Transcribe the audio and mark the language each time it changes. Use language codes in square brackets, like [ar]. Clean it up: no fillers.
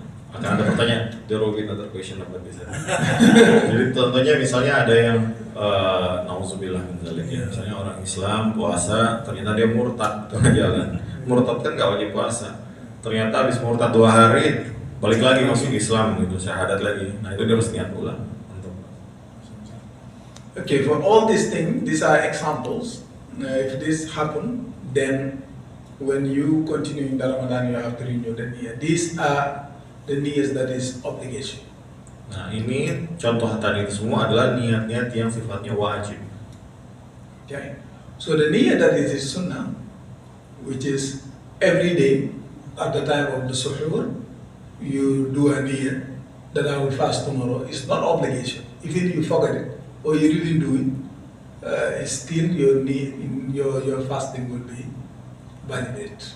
[id] Akan ada pertanyaan, [en] there will be another question about this. [id] Jadi contohnya misalnya ada yang nauzubillah min dzalik ya, misalnya orang Islam puasa, ternyata dia murtad tengah jalan. Murtad kan nggak wajib puasa. Ternyata habis murtad 2 hari balik lagi masuk Islam gitu, syahadat lagi. Nah itu dia harus niat ulang. [en] Okay, for all these things, these are examples. If this happen, then when you continue in the Ramadan, you have to renew the niyyah. These are the niyyahs that is obligation. [id] Nah ini contoh tadi itu semua adalah niat-niat yang sifatnya wajib. [en] Okay, so the niyyah that is sunnah, which is every day at the time of the suhoor, you do a niyyah that I will fast tomorrow. It's not obligation. Even you forget it or you didn't do it, still your fasting will be valid.